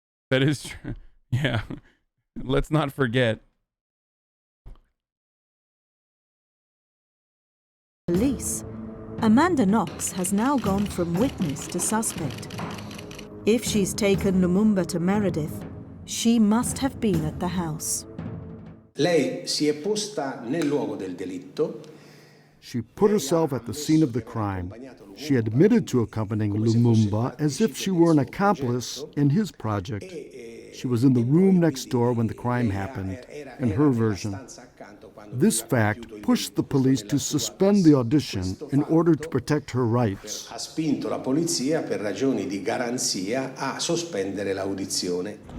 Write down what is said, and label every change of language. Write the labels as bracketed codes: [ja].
[en] That is true. Yeah. Let's not forget. Police. Amanda Knox has now gone from witness to suspect. If she's taken Lumumba to Meredith, she must have been at the house. [it] Lei si è posta nel luogo del delitto. [en] She put herself at the scene of the crime. She admitted to accompanying Lumumba as if she were an accomplice in his project. She was in the room next door when the crime happened, in her version. This fact pushed the police to suspend the audition in order to protect her rights. [it] Ha spinto la polizia per ragioni di garanzia a sospendere l'audizione.